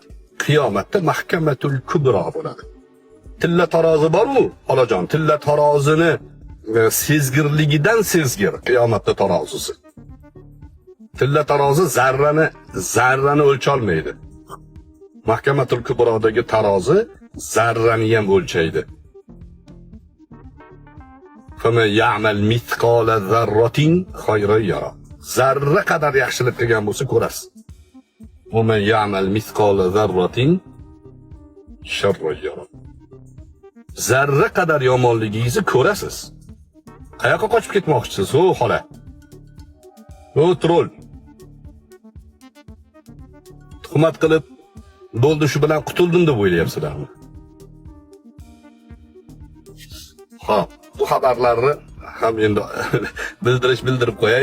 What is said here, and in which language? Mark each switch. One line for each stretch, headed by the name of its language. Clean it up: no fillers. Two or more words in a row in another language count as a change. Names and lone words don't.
Uzbek: Qiyomatda Mahkamatul Kubro bo'ladi. Tilla tarozi bor-ku, xolajon, tilla tarozini sezgirligidan sezgir qiyomatda tarozisi. Tilla tarozi zarrani o'lcholmaydi. Mahkamatul Kubrodagi tarozi zarrani ham o'lchaydi.
Arabic: فَمَنْ يَعْمَلْ مِثْقَالَ ذَرَّةٍ خَيْرًا يَرَهُ.
Uzbek: Zarra qadar yaxshilik qilgan bo'lsa ko'rasiz.
Arabic: وَمَنْ يَعْمَلْ مِثْقَالَ ذَرَّةٍ شَرًّا يَرَهُ.
Uzbek: Zarra qadar yomonligingizni ko'rasiz. Qayoqqa qochib ketmoqchisiz, o xola? O troll. Tuhmat qilib, bo'ldi shu bilan qutuldim deb o'ylayapsizlarmi? Xo'p, bu xabarlarni ham endi bildirib qo'yay.